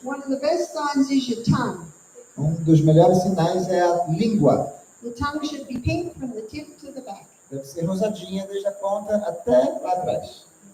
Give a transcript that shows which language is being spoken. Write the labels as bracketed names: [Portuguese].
[English] One of the best signs is your tongue. [Portuguese] Dos melhores sinais é a língua. [English] The tongue should be pink from the tip to the back. [Portuguese] Deve ser rosadinha desde a ponta até lá atrás.